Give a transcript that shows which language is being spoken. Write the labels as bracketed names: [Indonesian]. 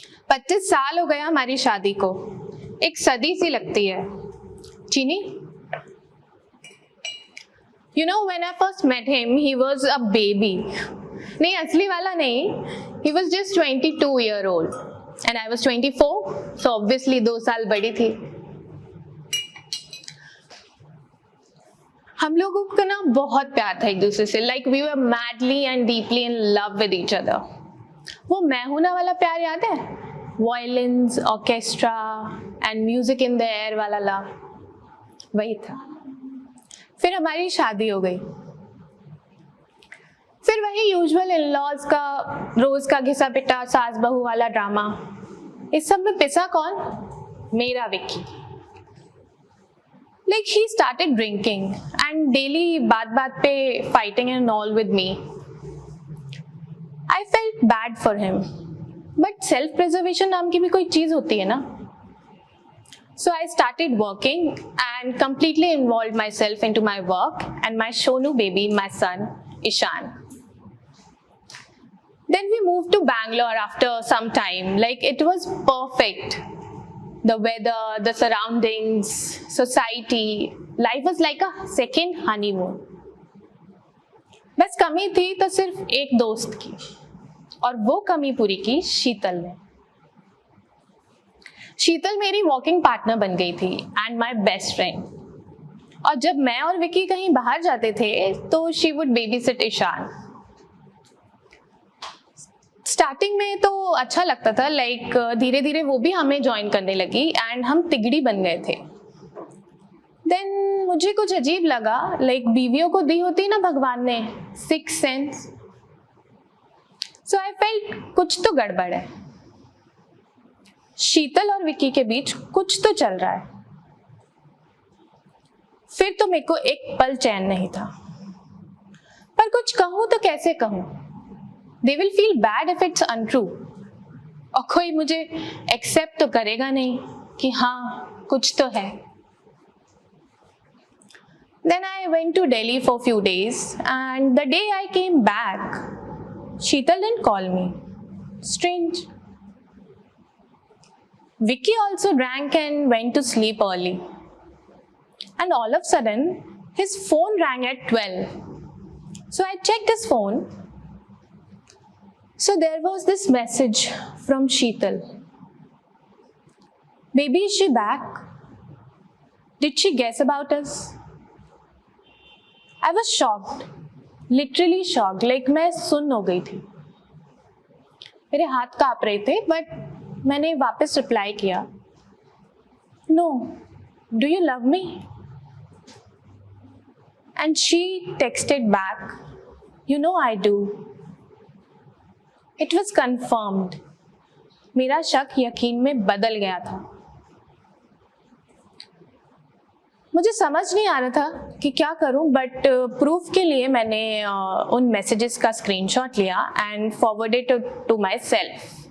[Hindi] 25 साल हो गया हमारी शादी को, एक सदी सी लगती है। [English] Cheeni, you know when I first met him he was a baby। [Hindi] नहीं, असली वाला नहीं, [English] he was just 22-year-old and I was 24, so obviously [Hindi] 2 साल बड़ी थी। हम लोगों को ना बहुत प्यार था एक दूसरे से, [English] like we were madly and deeply in love with each other। [Hindi] वो मैं हूं ना वाला प्यार याद है? [English] Violins, orchestra and music in the air [Hindi] वाला लव, वही था। फिर हमारी शादी हो गई, फिर वही यूजुअल इन-लॉज का रोज का घिसा पिटा सास बहू वाला ड्रामा। इस सब में पिसा कौन? मेरा Vicky. [English] Like he started drinking and daily [Hindi] बात पे [English] fighting and all with me। I felt bad for him, but self-preservation [Hindi] नाम की भी कोई चीज होती है ना। [English] So I started working and completely involved myself into my work and my Shonu baby, my son Ishan। Then we moved to Bangalore after some time, like it was perfect। The weather, the surroundings, society, life was like a second honeymoon। [Hindi] बस कमी थी तो सिर्फ एक दोस्त की, और वो कमी पूरी की शीतल ने। शीतल मेरी वॉकिंग पार्टनर बन गई थी [English] And my best friend. [Hindi] और जब मैं और विकी कहीं बाहर जाते थे तो [English] she would babysit [Hindi] Ishan. Starting में तो अच्छा लगता था, लाइक धीरे धीरे वो भी हमें ज्वाइन करने लगी एंड हम तिगड़ी बन गए थे। देन मुझे कुछ अजीब लगा, लाइक बीवियों को दी होती ना भगवान ने six sense. [English] so I felt [Hindi] कुछ तो गड़बड़ है, शीतल और विकी के बीच कुछ तो चल रहा है। फिर तो मेरे को एक पल चैन नहीं था, पर कुछ कहूं तो कैसे कहूं? [English] They will feel bad if it's untrue। [Hindi] और कोई मुझे एक्सेप्ट तो करेगा नहीं कि हाँ कुछ तो है। [English] Then I went to Delhi for few days and the day I came back, Sheetal didn't call me। Strange। Vicky also drank and went to sleep early, and all of a sudden his phone rang at 12। So I checked his phone। So there was this message from Sheetal। Baby, is she back? Did she guess about us? I was shocked, literally shocked, like [Hindi] मैं सुन्न हो गई थी। मेरे हाथ कांप रहे थे, but मैंने वापस रिप्लाई किया, [English] No, do you love me? And she texted back, You know I do। It was confirmed। [Hindi] मेरा शक यकीन में बदल गया था। मुझे समझ नहीं आ रहा था कि क्या करूं, बट प्रूफ के लिए मैंने उन मैसेजेस का स्क्रीनशॉट लिया and [English] Forwarded to my self.